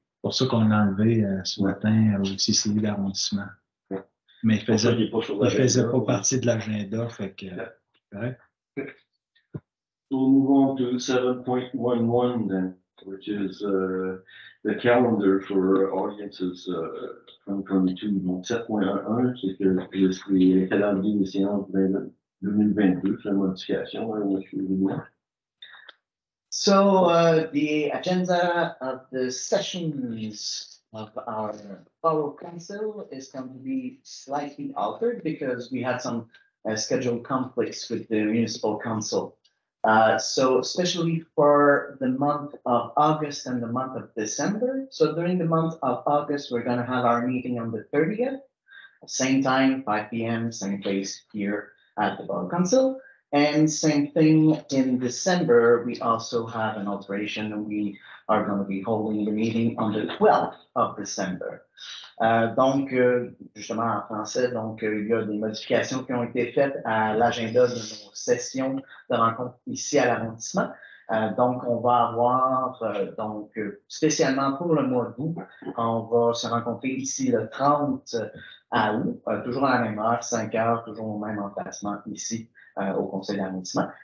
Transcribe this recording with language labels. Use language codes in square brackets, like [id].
[fr] Pour ça qu'on l'a enlevé ce matin au CCI d'arrondissement. Ouais. Mais il faisait pas ouais. partie de l'agenda, fait que. Correct. [en] So we'll move on to 7.11 then, which is the calendar for audiences 2022. [fr] Donc 7.11, c'est que le calendrier des séances 2022, c'est la modification. [en] So the agenda of the sessions of our borough council is going to be slightly altered because we had some scheduled conflicts with the municipal council. So especially for the month of August and the month of December. So during the month of August, we're going to have our meeting on the 30th, same time, 5 p.m., same place here at the Borough Council. And same thing in December, we also have an alteration. We are going to be holding the meeting on the 12th of December. [fr] Donc, justement en français, donc il y a des modifications qui ont été faites à l'agenda de nos sessions de rencontres ici à l'arrondissement. Donc, on va avoir, spécialement pour le mois d'août, on va se rencontrer ici le 30 à août, toujours à la même heure, 5 heures, toujours au même emplacement ici au Conseil d'arrondissement.